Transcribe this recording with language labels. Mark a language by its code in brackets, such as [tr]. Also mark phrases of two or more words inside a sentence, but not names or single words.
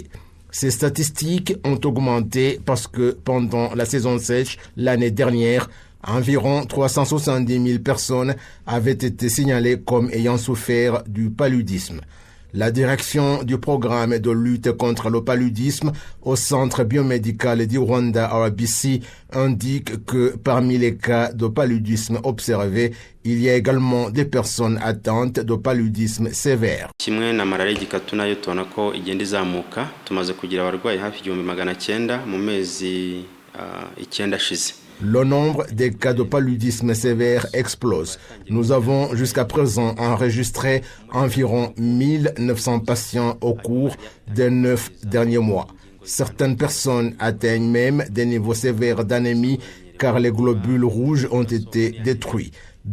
[fr] Ces statistiques ont augmenté parce que pendant la saison sèche l'année dernière, environ 370 000 personnes avaient été signalées comme ayant souffert du paludisme. La direction du programme de lutte contre le paludisme au centre biomédical du Rwanda RBC indique que parmi les cas de paludisme observés, il y a également des personnes atteintes de paludisme sévère. [rw] Kimwe na malaria igikatu nayo tubona ko igenda izamuka tumaze kugira abarwayi hafi 1900 mu mezi 9 ashize. [fr] Le nombre des cas de paludisme sévère explose. Nous avons jusqu'à présent enregistré environ 1900 patients au cours des 9 derniers mois. Certaines personnes atteignent même des niveaux sévères d'anémie car les globules rouges ont été détruits.